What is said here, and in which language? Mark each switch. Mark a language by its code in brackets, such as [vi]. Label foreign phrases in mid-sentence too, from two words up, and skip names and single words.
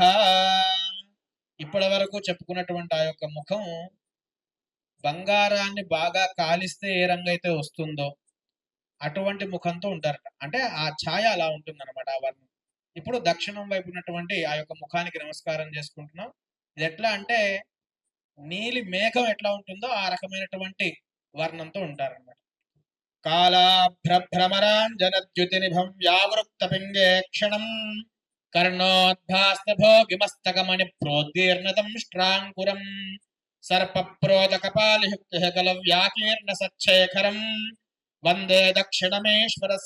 [te] ఇప్పటి వరకు చెప్పుకున్నటువంటి ఆ యొక్క ముఖం బంగారాన్ని బాగా కాలిస్తే ఏ రంగు అయితే వస్తుందో అటువంటి ముఖంతో ఉంటారట. అంటే ఆ ఛాయ అలా ఉంటుంది అనమాట, ఆ వర్ణం. ఇప్పుడు దక్షిణం వైపు ఉన్నటువంటి ఆ యొక్క ముఖానికి నమస్కారం చేసుకుంటున్నాం. ఇది ఎట్లా అంటే నీలి మేఘం ఎట్లా ఉంటుందో ఆ రకమైనటువంటి వర్ణంతో ఉంటారన్నమాట. [sa] कालाभ्रभ्रमराञ्जनद्युतिनिभं व्यावृत्तपिङ्गे क्षणम् कर्णोद्भास्तभोगिमस्तकमणिप्रोद्गीर्णतं श्राङ्कुरम् सर्पप्रोदकपालियुक्तः कलव्याकीर्णसच्छेखरम् वन्दे दक्षिणमेश्वरस्य